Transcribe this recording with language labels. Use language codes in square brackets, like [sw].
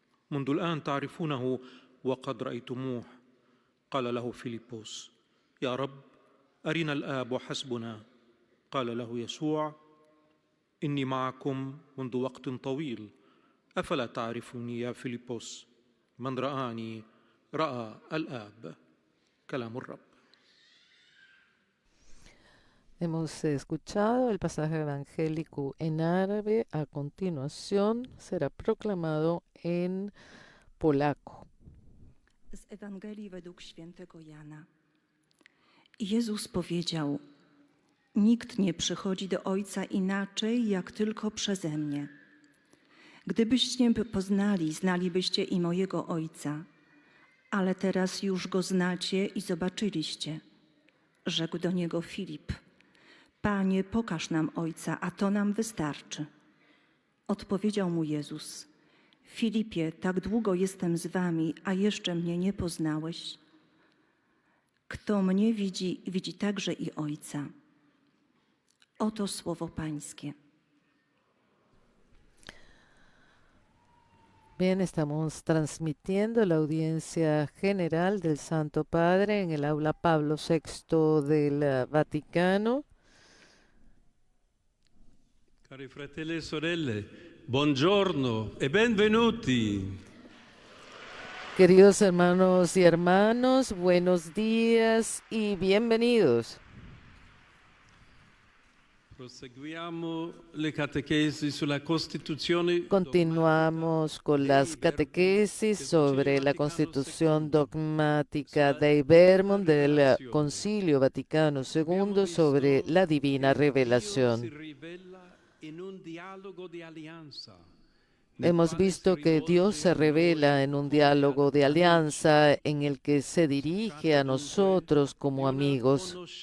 [ar] منذ الآن تعرفونه وقد رأيتموه. قال له فيلبس: يا رب، أرنا الآب وحسبنا. قال له يسوع: إني معكم منذ وقت طويل، أفلا تعرفوني يا فيلبس؟ من رآني رأى الآب. كلام الرب. [es] Hemos escuchado el pasaje evangélico en árabe. A continuación será proclamado en polaco. [pl] Z Ewangelii według świętego Jana. Jezus powiedział: Nikt nie przychodzi do Ojca inaczej, jak tylko przeze mnie. Gdybyście mnie poznali, znalibyście i mojego Ojca, ale teraz już Go znacie i zobaczyliście. Rzekł do niego Filip: Panie, pokaż nam Ojca, a to nam wystarczy. Odpowiedział mu Jezus: Filipie, tak długo jestem z wami, a jeszcze mnie nie poznałeś? Kto mnie widzi, widzi także i Ojca. Oto słowo Pańskie. [es] Bien, estamos transmitiendo la audiencia general del Santo Padre en el aula Pablo VI del Vaticano. [it] Cari fratelli e sorelle, buongiorno e benvenuti. [es] Queridos hermanos y hermanas, buenos días y bienvenidos. [it] Proseguiamo le catechesi sulla Costituzione. [es] Continuamos con las catequesis sobre la Constitución dogmática Dei Verbum del Concilio Vaticano II sobre la Divina Revelación. [it] Si rivela in un dialogo di alleanza. [es] Hemos visto que Dios se revela en un diálogo de alianza en el que se dirige a nosotros como amigos.